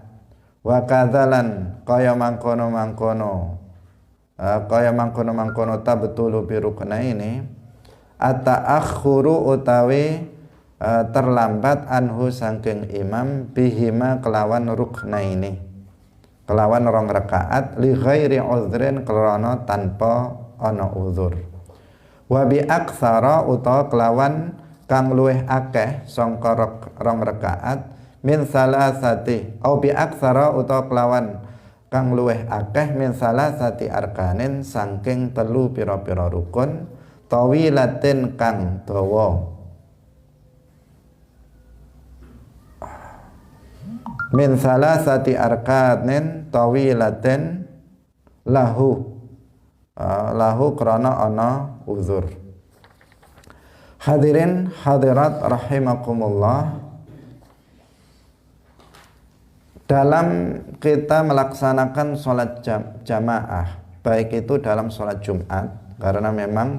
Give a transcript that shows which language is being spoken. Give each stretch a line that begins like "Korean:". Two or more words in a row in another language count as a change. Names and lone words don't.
Arabic: وكذلك
Javanese: kaya mangkono
Arabic: تبطل بركنين التأخر
Javanese: utawi terlambat anhu saking imam bihima kelawan ruknaini kelawan rong rakaat
Arabic: لغير عذر
Javanese: krana tanpa ana uzur.
Arabic: وبأكثر
Javanese: utawa kelawan kang luwih akeh sangka rong rakaat
Arabic: من ثلاثة أو بأكثر
Javanese: utawa kelawan kang luweh akeh min salasati arkanin saking telu pira-pira rukun tawilatin kang dawa
Arabic: من ثلاثة أركان طويلة له
Javanese: krana ana uzur.
Arabic: الحاضرين الحاضرات رحمكم الله.
Indonesian: Dalam kita melaksanakan sholat jamaah, baik itu dalam sholat Jumat, karena memang